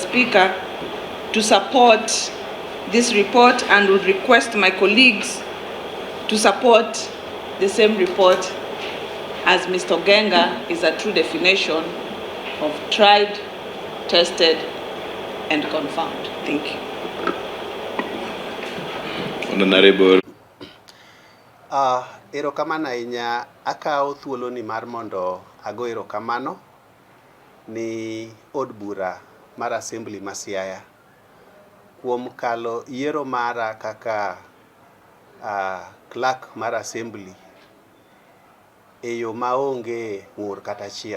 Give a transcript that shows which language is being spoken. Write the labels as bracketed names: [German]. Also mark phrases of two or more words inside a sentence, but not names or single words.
[English] Speaker, to support this report and would request my colleagues to support the same report, as Mr. Ogenga is a true definition of tried, tested, and confirmed. Thank you. Honorable. [Luo (Kenya and Tanzania)] Erokamano ahinya, akawo thuoloni mar mondo ago erokamano ni od bura mar Assembly ma Siaya kuom kalo yiero mara kaka clerk mar Assembly e yo maonge ng'ur kata achiel.